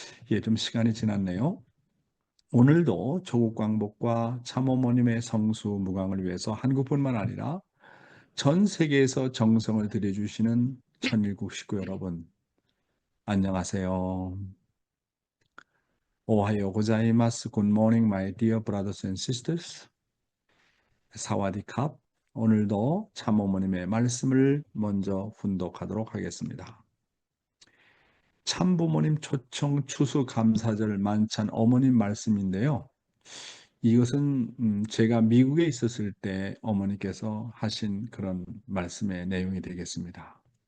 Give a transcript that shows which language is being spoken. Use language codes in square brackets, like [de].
[ko] 예, 좀 시간이 지났네요. 오늘도 조국 광복과 참어머님의 성수무강을 위해서 한국뿐만 아니라 전 세계에서 정성을 들여주시는 천일국 식구 여러분, 안녕하세요. [ja] 오하요 고자이마스. [en] Good morning, my dear brothers and sisters. [th] 사와디캅. [ko] 오늘도 참어머님의 말씀을 먼저 훈독하도록 하겠습니다. 참부모님 초청 추수감사절 만찬 어머님 말씀인데요. 이것은 제가 미국에 있었을 때 어머니께서 하신 그런 말씀의 내용이 되겠습니다.